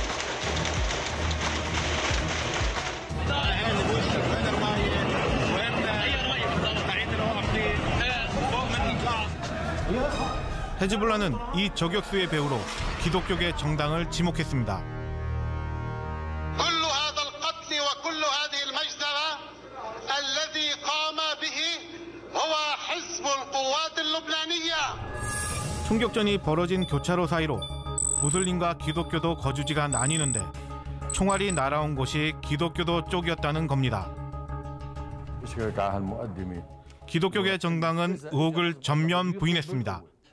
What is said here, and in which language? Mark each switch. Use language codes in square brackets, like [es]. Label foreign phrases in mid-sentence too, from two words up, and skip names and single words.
[ko] 헤즈볼라는 이 저격수의 배후로 기독교계 정당을 지목했습니다. [ar] كل هذا القتل وكل هذه المجزرة الذي قام [ko] 총격전이 벌어진 교차로 사이로 무슬림과 기독교도 거주지가 나뉘는데 총알이 날아온 곳이 기독교도 쪽이었다는 겁니다. 기독교계 정당은 의혹을 전면 부인했습니다.